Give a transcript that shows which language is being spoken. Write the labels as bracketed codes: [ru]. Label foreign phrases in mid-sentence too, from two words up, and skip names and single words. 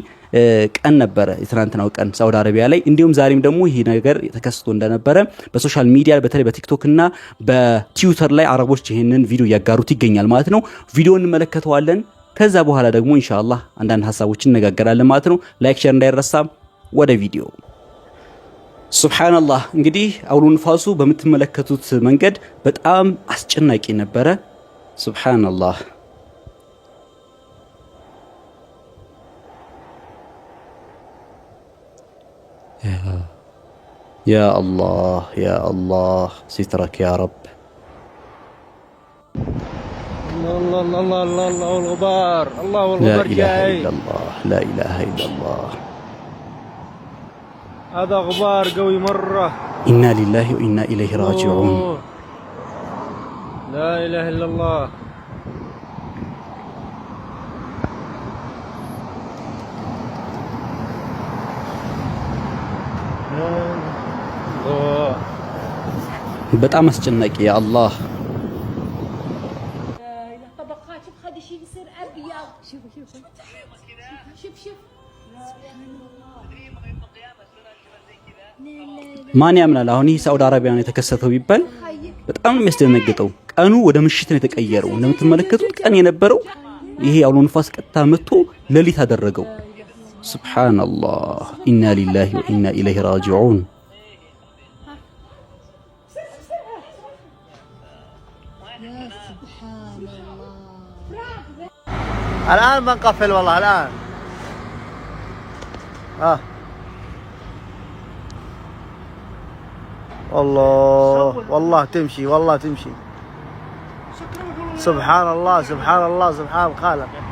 [am] ቀን ነበረ የትናንትናው ቀን ሳዑዲ አረቢያ ላይ እንዲሁም ዛሬም ደግሞ ይሄ ነገር ተከስቶ እንደነበረ በሶሻል ሚዲያ በተለይ በቲክቶክ እና በትዊተር ላይ አረቦች ይሄንን ቪዲዮ ያጋሩት ይገኛል ማለት ነው ቪዲዮውን እንመለከተዋለን ከዛ በኋላ ደግሞ [ar] إن شاء الله [am] አንዳንድ ሐሳቦችን እንነጋገራለን ማለት ነው ላይክ ሼር እንዳይረሳ ወደ ቪዲዮ [ar] سبحان الله [am] እንግዲህ አውሎ ንፋሱ በመተመለከቱት መንገድ በጣም አስጨናቂ ነበረ [ar] سبحان الله يا الله سترك يا رب الله الله الله الله الله والغبار الله والغبار جاي لا إله إلا الله هذا غبار قوي مرة إنا لله وإنا إليه راجعون لا إله إلا الله [am] በጣም አስጨናቂ [ar] يا الله طبقات خد شيء يصير ابيض شوف [am] ማን ያምናል አሁን ይህ ሳዑዲ አረቢያ ነው የተከሰተው ቢባል በጣም ነው የሚያስደነግጠው ቀኑ ወደ ምሽት ነው የተቀየረው እንደምትመለከቱት ቀን የነበረው ይሄ አውሎ ንፋስ ቀጥታ መጥቶ ሌሊት አደረገው [ar] سبحان الله إنا لله وإنا إليه راجعون الآن بنقفل والله الآن والله تمشي والله تمشي سبحان الله سبحان الله سبحان الخالق